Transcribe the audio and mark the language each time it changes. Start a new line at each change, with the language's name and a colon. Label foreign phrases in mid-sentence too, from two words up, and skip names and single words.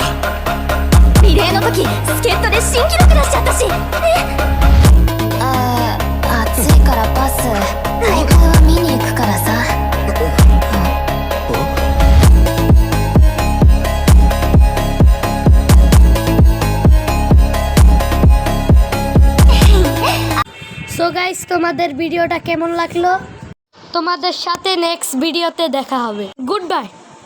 Japanese: リレーの時助っ人で新記録出しちゃったし。暑いからパス。僕は見に行くからさ。
English: so guys,
Bangla: তোমাদের ভিডিওটা কেমন লাগলো? তোমাদের সাথে
English: next videote
Bangla: দেখা হবে।
English: good bye.